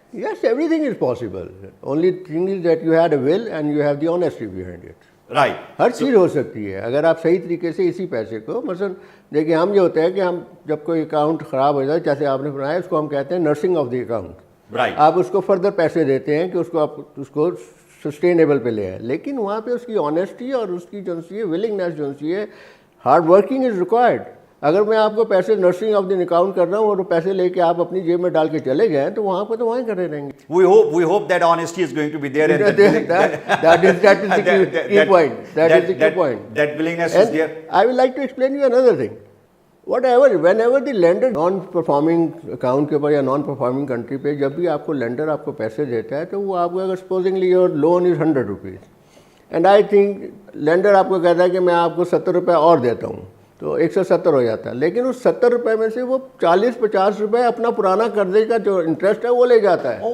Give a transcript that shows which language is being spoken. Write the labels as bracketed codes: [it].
[en] Yes, everything is possible. Only thing is that you had a will and you have the honesty behind it. Right. [ur] ہر چیز ہو سکتی ہے اگر آپ صحیح طریقے سے اسی پیسے کو, مثلا دیکھیے ہم یہ ہوتا ہے کہ ہم جب کوئی اکاؤنٹ خراب ہو جائے, جیسے آپ نے بنایا, اس کو ہم کہتے ہیں nursing of the account. [en] Right. [ur] آپ اس کو فردر پیسے دیتے ہیں کہ اس کو آپ اس کو سسٹینیبل پہ لے آئے, لیکن وہاں پہ اس کی آنیسٹی اور اس کی جو سی ہے ولنگنیس جو سی ہے, [en] Hard working is required. [ur] اگر میں آپ کو پیسے نرسنگ آف دی اکاؤنٹ کر رہا ہوں اور وہ پیسے لے کے آپ اپنی جیب میں ڈال کے چلے گئے تو وہاں پہ تو وہیں کھڑے رہیں گے. [en] We hope that honesty is going to be there. That is the key point. That is the key point. That willingness is there. I would like to explain you another thing. Whenever the lender non-performing account [ur] کے اوپر یا [en] non-performing country [ur] پہ جب بھی آپ کو lander آپ کو پیسے دیتا ہے تو وہ آپ کو اگر [en] supposingly your loan is ₹100 and I think [ur] lander آپ کو کہتا ہے کہ میں آپ کو ₹70 اور دیتا ہوں تو 170 ہو جاتا ہے, لیکن اس ₹70 میں سے وہ 40-50 اپنا پرانا قرضے کا جو انٹرسٹ ہے وہ لے جاتا ہے.